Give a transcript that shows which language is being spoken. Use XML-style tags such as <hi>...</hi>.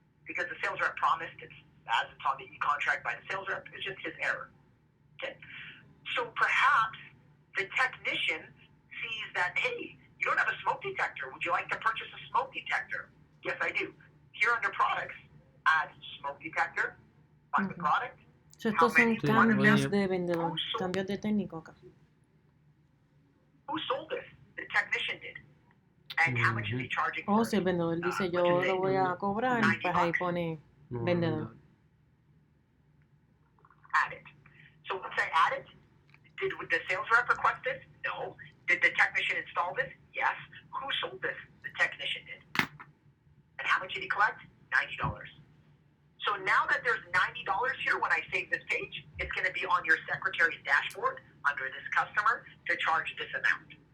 <en>Because the sales rep promised it's on the e-contract by the sales rep, it's just his error. Okay? So perhaps the technician sees that, hey, you don't have a smoke detector. Would you like to purchase a smoke detector? Yes, I do. Here under products, add smoke detector, find the product.</en> <es>So estos son cambios de vendedor, cambios de técnico acá.</es> <en>Who sold this? The technician did. And how much is he charging for</en> <es>Si el vendedor dice yo lo voy a cobrar, pues ahí pone vendedor.</es> <en>Add it. So once I add it, did the sales rep request this? No. Did the technician install this? Yes. Who sold this? The technician did. And how much did he collect? $90. So now that there's $90 here, when I save this page, it's going to be on your secretary's dashboard under this customer to charge this amount.</en>